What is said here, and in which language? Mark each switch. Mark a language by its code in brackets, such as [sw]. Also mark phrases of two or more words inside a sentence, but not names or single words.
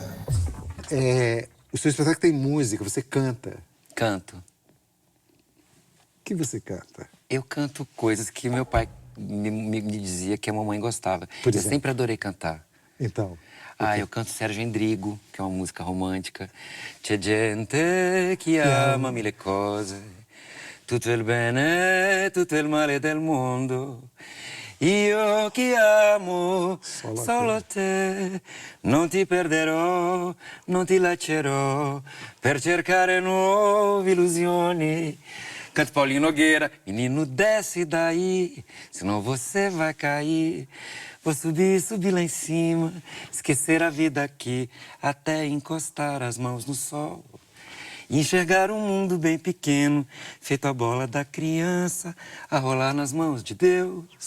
[pt] O seu espetáculo tem música, você canta. Canto. O que você canta? Eu canto coisas que meu pai me dizia que a mamãe gostava. Por Eu exemplo? sempre adorei cantar. Então? Eu canto Sérgio Endrigo, que é uma música romântica. [it] C'è gente che ama mille cose, tutto il bene, tutto il male del mondo. Io che amo solo te, non ti perderò, non ti lascerò, per cercare nuove illusioni. [pt] Canto Paulinho Nogueira, menino desce daí, senão você vai cair. Vou subir, subir lá em cima, esquecer a vida aqui, até encostar as mãos no sol. E enxergar um mundo bem pequeno, feito a bola da criança, a rolar nas mãos de Deus.